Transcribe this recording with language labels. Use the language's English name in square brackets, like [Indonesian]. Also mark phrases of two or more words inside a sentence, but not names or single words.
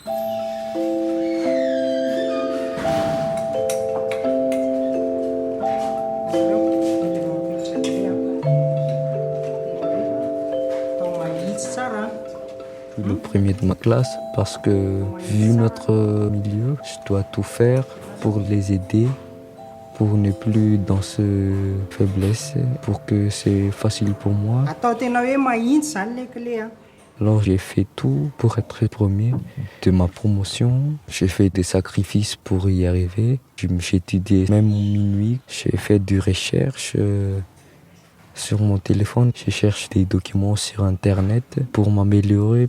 [French] Je suis le premier de ma classe parce que, vu notre milieu, je dois tout faire pour les aider, pour ne plus dans ce faiblesse, pour que c'est facile pour moi. [Malagasy] Atao tena hoe mahitsy zany le clé a. [French] Alors j'ai fait tout pour être premier de ma promotion. J'ai fait des sacrifices pour y arriver. J'ai étudié même minuit. J'ai fait des recherches sur mon téléphone. Je cherche des documents sur Internet pour m'améliorer.